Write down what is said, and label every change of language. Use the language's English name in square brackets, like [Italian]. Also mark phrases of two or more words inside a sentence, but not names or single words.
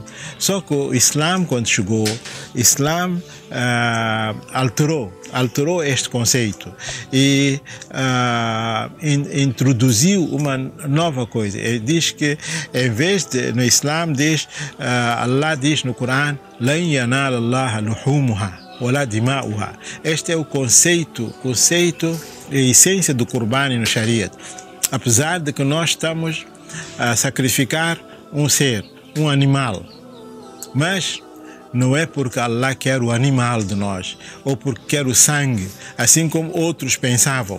[Portuguese] Só que o Islã, quando chegou, o Islã alterou este conceito e introduziu uma nova coisa. Ele diz que, em vez de, no Islã, Allah diz no Corão, [Arabic] "لن ينال الله لحومها ولا دماؤها". [Portuguese] Este é o conceito e a essência do Qurbani no Shariat. Apesar de que nós estamos a sacrificar um ser, um animal, mas não é porque Allah quer o animal de nós, ou porque quer o sangue, assim como outros pensavam.